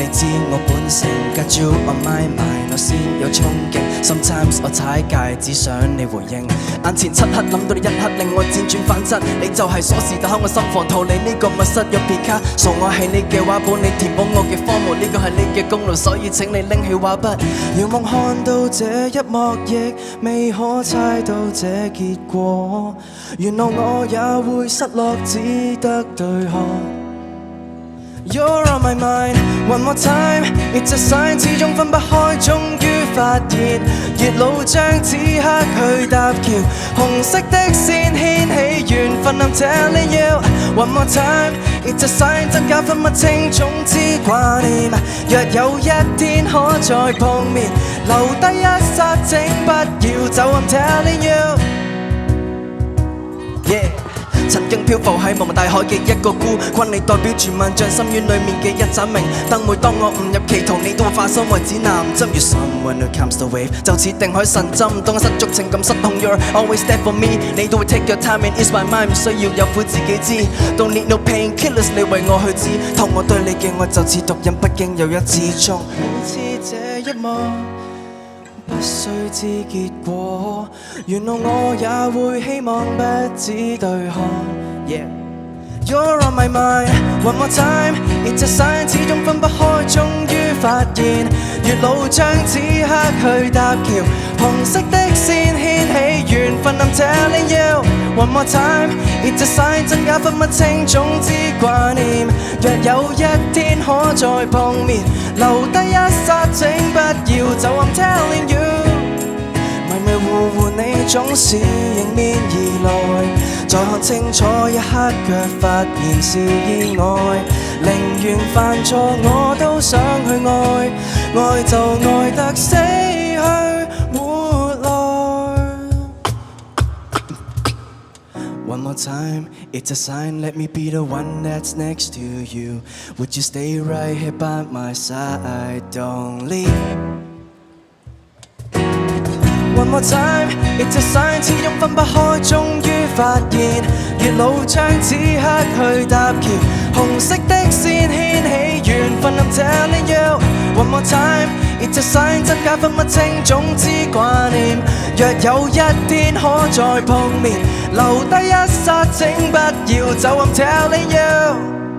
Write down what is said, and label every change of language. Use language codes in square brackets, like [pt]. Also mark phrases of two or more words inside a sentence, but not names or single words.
[yue] 我本性 [en] Got you on my mind [yue] 我先有衝勁 Sometimes 我踩界只想你回應眼前漆黑諗到你一刻令我輾轉反側你就係鎖匙打開我心房逃離呢個密室入片卡傻我係你嘅畫本你填補我嘅荒蕪呢個係你嘅功勞所以請你拎起畫筆遙望看到這一幕亦未可猜到這結果原來我也會失落只得對看 [en] You're on my mind, one more time It's a sign [yue] 始終分不開終於發現月老將此刻去搭橋紅色的線牽起緣分 [en] I'm telling you One more time It's a sign [yue] 真假分不清總之掛念若有一天可再碰面留低一剎請不要走 [en] I'm telling you [yue] Yeah 曾經漂浮喺茫茫大海嘅一個孤軍你代表住萬丈深淵裡面嘅一盞明燈每當我誤入歧途你都會化身為指南針如 [en] someone who comes the wave [yue] 就似定海神針當我失足情感失控 You're [en] always there for me [yue] 你都會 [en] take your time and ease my mind [yue] 唔需要有苦自己知 [en] Don't need no painkillers [yue] 你為我去治痛我對你嘅愛就似毒癮不經又一次中好似這一幕不需知結果原來我也會希望不止對看 [en] Yeah You're on my mind One more time It's a sign [yue] 始終分不開終於發現月老將此刻去搭橋紅色的線牽起緣分 I'm [en] telling you One more time It's a sign [yue] 真假分不清總之掛念若有一天可再碰面留低一剎請不要走 [en] I'm telling you [yue] 迷迷糊糊你總是迎面而來再看清楚一刻卻發現是意外寧願犯錯我都想去愛愛就愛得死去活來 [en] One more time It's a sign Let me be the one that's next to you Would you stay right here by my side Don't leave One more time It's a sign [yue] 始終分不開終於發現月老將此刻去搭橋紅色的線牽起緣分 [en] I'm telling you One more time It's a sign [yue] 真假分不清總之掛念若有一天可再碰面留低一剎請不要走 [en] I'm telling you